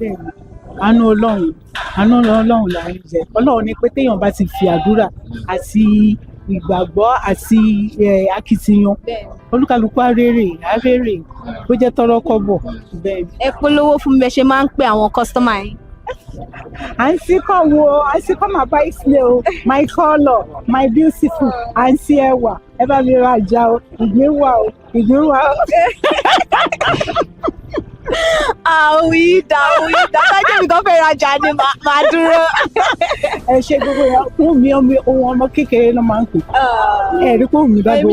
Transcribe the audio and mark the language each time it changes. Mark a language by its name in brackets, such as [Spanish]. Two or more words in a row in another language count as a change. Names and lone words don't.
[Yoruba] Àánú Ọlọ́run là ń jẹ. Ọlọ́run ní pé téèyàn bá ti fi àdúrà àti ìgbàgbọ́ àti akitiyan, olúkálùkù arére bó jẹ́ tọ́rọ́ kọ́bọ̀. Ẹ polówó fún mi bẹ ṣe máa ń pè àwọn kọ́sítọ́mà yín. [English] Aunty come and buy snail, my color, my beautiful, Aunty Ẹwà, [Yoruba] ẹ bá mi ra ìjà o, ìgbín wà o. Àwí dájọ́ mi kan fẹ́ rajà ni màá dúró. Ẹ ṣe gbogbo yẹn fún mi ohun ọmọ kékeré náà máa ń pè. Ẹ rí pé òun mi dábò.